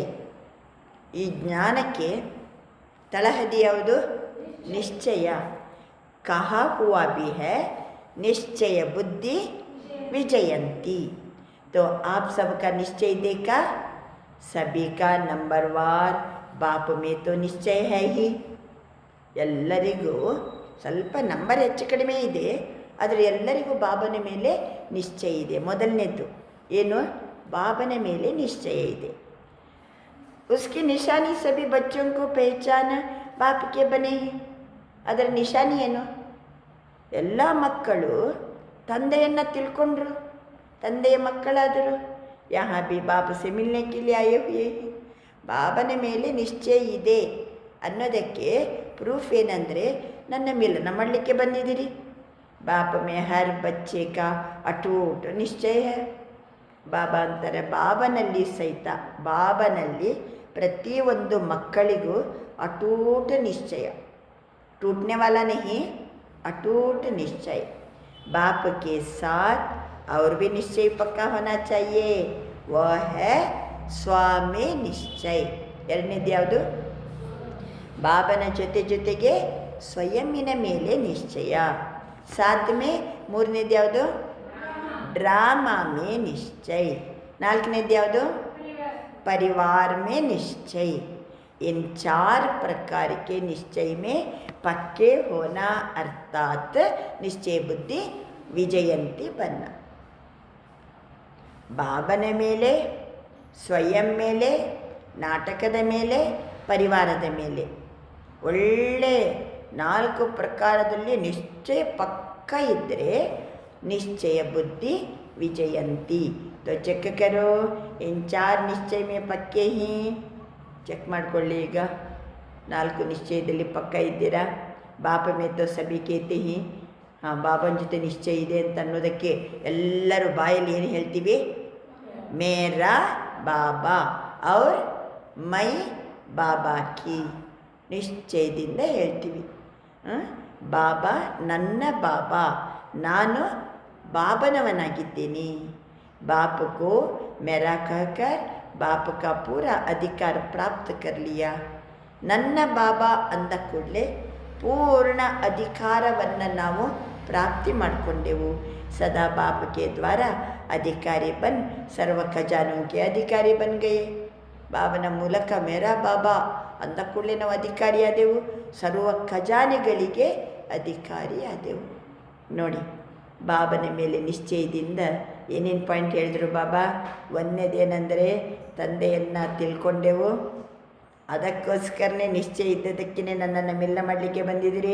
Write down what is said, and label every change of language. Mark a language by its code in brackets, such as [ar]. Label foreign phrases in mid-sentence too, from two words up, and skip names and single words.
[kn] ಈ ಜ್ಞಾನಕ್ಕೆ ತಳಹದಿ ಯಾವುದು? [hi] ನಿಶ್ಚಯ. कहा हुआ भी है निश्चय बुद्धि विजयंती. तो आप सबका निश्चय देखा, सभी का नंबरवार बाप में तो निश्चय है ही. [kn] ಎಲ್ಲರಿಗೂ ಸ್ವಲ್ಪ ನಂಬರ್ ಹೆಚ್ಚು ಕಡಿಮೆ ಇದೆ, ಆದರೆ ಎಲ್ಲರಿಗೂ ಬಾಬನ ಮೇಲೆ ನಿಶ್ಚಯ ಇದೆ. ಮೊದಲನೇದು ಏನು? ಬಾಬನ ಮೇಲೆ ನಿಶ್ಚಯ ಇದೆ. [hi] उसकी निशानी सभी बच्चों को पहचान बाप के बने ही. [kn] ಅದರ ನಿಶಾನಿ ಏನು? ಎಲ್ಲ ಮಕ್ಕಳು ತಂದೆಯನ್ನು ತಿಳ್ಕೊಂಡ್ರು, ತಂದೆಯ ಮಕ್ಕಳಾದರು. [hi] यहाँ भी बाप से मिलने के लिए आए हुए हैं. [kn] ಬಾಬನ ಮೇಲೆ ನಿಶ್ಚಯ ಇದೆ ಅನ್ನೋದಕ್ಕೆ ಪ್ರೂಫ್ ಏನಂದರೆ ನನ್ನ ಮಿಲನ ಮಾಡಲಿಕ್ಕೆ ಬಂದಿದ್ದೀರಿ. [hi] बाप में हर बच्चे का अटूट निश्चय है. [kn] ಬಾಬಾ ಅಂತಾರೆ, ಬಾಬನಲ್ಲಿ ಸಹಿತ, ಬಾಬನಲ್ಲಿ ಪ್ರತಿಯೊಂದು ಮಕ್ಕಳಿಗೂ ಅಟೂಟ್ ನಿಶ್ಚಯ. [hi] टूटने वाला नहीं, अटूट निश्चय. बाप के साथ और भी निश्चय पक्का होना चाहिए, वह है स्वामी निश्चय. [kn] ಎರಡನೇದು ಯಾವುದು? ಬಾಬನ ಜೊತೆಗೆ ಸ್ವಯಂನ ಮೇಲೆ ನಿಶ್ಚಯ. [hi] साथ में [kn] ಮೂರನೇದು ಯಾವುದು? [hi] ड्रामा में निश्चय. [kn] ನಾಲ್ಕನೇದು ಯಾವುದು? [hi] परिवार में निश्चय. इन 4 प्रकार के निश्चय में पक्के होना अर्थात निश्चय बुद्धि विजयंती बनना. [kn] ಬಾಬನ ಮೇಲೆ, ಸ್ವಯಂ ಮೇಲೆ, ನಾಟಕದ ಮೇಲೆ, ಪರಿವಾರದ ಮೇಲೆ ಒಳ್ಳೆ 4 ಪ್ರಕಾರದಲ್ಲಿ ನಿಶ್ಚಯ ಪಕ್ಕ ಇದ್ದರೆ [hi] निश्चय बुद्धि विजयंती. तो चेक करो, इन 4 ನಿಶ್ಚಯ में पक्के ही. [kn] ಚೆಕ್ ಮಾಡಿಕೊಳ್ಳಿ. ಈಗ 4 ನಿಶ್ಚಯದಲ್ಲಿ ಪಕ್ಕ ಇದ್ದೀರಾ? [hi] बाप में तो सभी कहते ही. [kn] ಹಾಂ, ಬಾಬನ ಜೊತೆ ನಿಶ್ಚಯ ಇದೆ ಅಂತ ಅನ್ನೋದಕ್ಕೆ ಎಲ್ಲರೂ ಬಾಯಲ್ಲಿ ಏನು ಹೇಳ್ತೀವಿ? [hi] मेरा बाबा और मैं बाबा की. [kn] ನಿಶ್ಚಯದಿಂದ ಹೇಳ್ತೀವಿ. ಬಾಬಾ ನನ್ನ ಬಾಬಾ, ನಾನು ಬಾಬನವನಾಗಿದ್ದೀನಿ. [hi] बाप को मेरा कहकर बाप का पूरा अधिकार प्राप्त कर लिया. [kn] ನನ್ನ ಬಾಬಾ ಅಂದ ಕೂಡಲೇ ಪೂರ್ಣ ಅಧಿಕಾರವನ್ನು ನಾವು ಪ್ರಾಪ್ತಿ ಮಾಡಿಕೊಂಡೆವು. [hi] सदा बाप के द्वारा अधिकारी बन सर्व खजानों के अधिकारी बन गए. [kn] ಬಾಬನ ಮೂಲಕ [hi] मेरा बाबा [kn] ಅಂದ ಕೂಡಲೇ ನಾವು ಅಧಿಕಾರಿ ಆದೆವು, ಸರ್ವ ಖಜಾನೆಗಳಿಗೆ ಅಧಿಕಾರಿ ಆದೆವು. ನೋಡಿ, ಬಾಬನ ಮೇಲೆ ನಿಶ್ಚಯದಿಂದ ಏನೇನು ಪಾಯಿಂಟ್ ಹೇಳಿದರು ಬಾಬಾ? ಒಂದನೇದೇನೆಂದರೆ ತಂದೆಯನ್ನು ತಿಳ್ಕೊಂಡೆವು, ಅದಕ್ಕೋಸ್ಕರನೇ ನಿಶ್ಚಯ ಇದ್ದದಕ್ಕೇ ನನ್ನನ್ನು ಮಿಲನ ಮಾಡಲಿಕ್ಕೆ ಬಂದಿದ್ದೀರಿ.